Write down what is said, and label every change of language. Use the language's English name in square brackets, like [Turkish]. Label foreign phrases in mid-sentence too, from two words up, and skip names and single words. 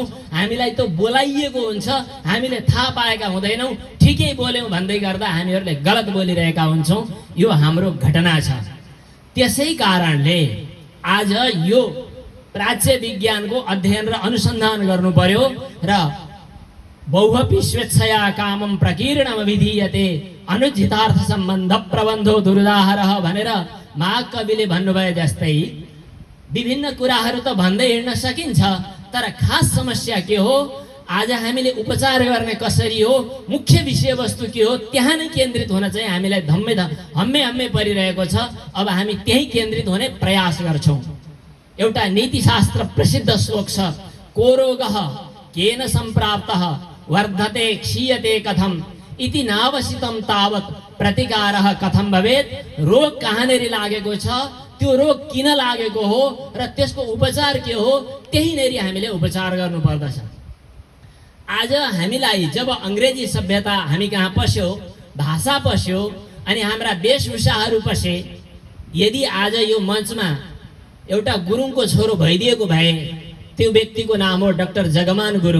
[Nepali] हामीलाई त बोलाइएको हुन्छ, हामीले थाहा पाएका हुँदैनौँ, ठिकै बोल्यौँ भन्दै गर्दा हामीहरूले गलत बोलिरहेका हुन्छौँ। यो हाम्रो घटना छ। त्यसै कारणले आज यो प्राच्य विज्ञानको अध्ययन र अनुसन्धान गर्नु पर्यो र बहुवपि [Sanskrit] स्वेच्छया कामम प्रकीर्णम विधीयते अनुचितार्थ सम्बन्ध प्रबन्धो दुर्दाहरः [Nepali] भनेर महाकविले भन्नुभए जस्तै विभिन्न कुराहरू त भन्दै हिँड्न सकिन्छ, तर खास समस्या के हो, आज हामीले उपचार गर्ने कसरी हो, मुख्य विषयवस्तु के हो, त्यहाँ नै केन्द्रित हुन चाहिँ हामीलाई हम्मे परिरहेको छ। अब हामी त्यही केन्द्रित हुने प्रयास गर्छौँ। एउटा नीतिशास्त्र प्रसिद्ध श्लोक छ, [Sanskrit] को रोगः केन सम्प्राप्तः वर्धते क्षीयते कथम इति नावसितम तावत प्रतिकारः कथम भवेत्। [Nepali] रोग कहाँनेर लागेको छ, त्यो रोग किन लागेको हो र त्यसको उपचार के हो, त्यही नेरी हामीले उपचार गर्नु पर्दछ। आज हामीलाई जब अंग्रेजी सभ्यता हामी कहाँ पस्यो, भाषा पस्यो अनि हाम्रा वेशभूषाहरू पसे, यदि आज यो मञ्चमा एउटा गुरुङको छोरो भइदिएको भए, त्यो व्यक्तिको नाम हो डाक्टर जगमान गुरुङ।